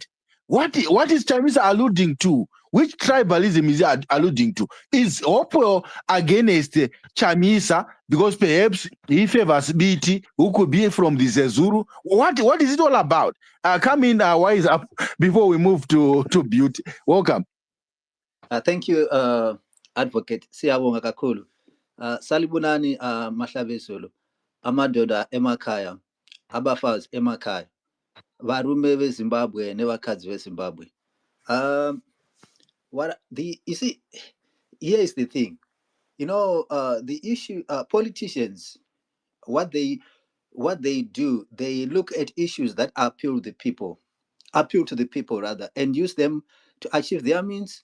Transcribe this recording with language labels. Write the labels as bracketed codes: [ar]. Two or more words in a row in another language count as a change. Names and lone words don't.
[en] What is Chamisa alluding to? Which tribalism is he alluding to? Is Hopewell against Chamisa because perhaps he favors BT, who could be from the Zezuru? What is it all about? Come in, wise up before we move to Beauty. Welcome. Thank you, Advocate. [nd] Siyabonga kakhulu. Salibunani mahlabezulu. Amadoda emakhaya, abafazi emakhaya, [sn] varume veZimbabwe nevakadzi veZimbabwe. [en] You see, here is the thing. You know, the issue, politicians, what they do, they look at issues that appeal to the people rather, and use them to achieve their means.